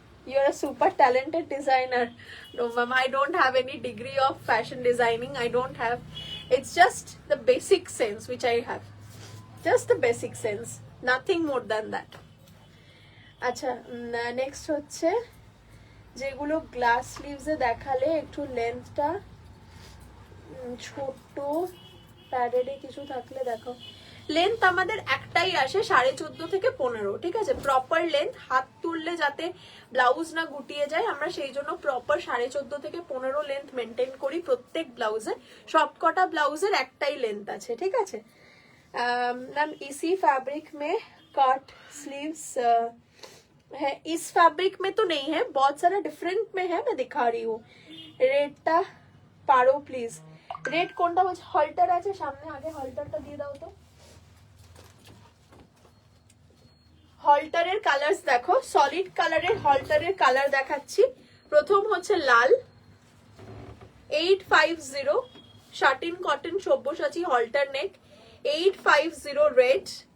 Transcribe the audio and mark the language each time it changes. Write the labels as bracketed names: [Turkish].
[English] You're a super talented designer. No, ma'am, I don't have any degree of fashion designing. I don't have. It's just the basic sense which I have. Just the basic sense. Nothing more than that. [Bangla] আচ্ছা, next হচ্ছে যেগুলো glass স্লিভসে দেখালে একটু লেন্থটা ছোট, প্যাডেডে কিছু থাকলে দেখো। Length আমাদের একটাই আসে 14.5 থেকে 15, ঠিক আছে। প্রপার লেন্থ, হাত তুললে যাতে ব্লাউজ না গুটিয়ে যায়, আমরা সেই জন্য প্রপার 14.5 থেকে 15 লেন্থ মেনটেন করি প্রত্যেক ব্লাউজে। সবকটা ব্লাউজের একটাই লেন্থ আছে, ঠিক আছে। [Hindi] मैम इसी फैब्रिक में कट स्लीव्स है? इस फैब्रिक में तो नहीं है, बहुत सारा डिफरेंट में है, मैं दिखा रही हूँ। [Bangla] रेडটা পারো প্লিজ। রেড কোনটা বলছে? হলটার আছে সামনে, আগে হলটারটা দিয়ে দাও তো। হলটারের কালারস দেখো, সলিড কালারের হলটারের কালার দেখাচ্ছি। প্রথম হচ্ছে লাল, 850 শাটিন কটন সব্যসাচী হলটার নেক, 850 রেড।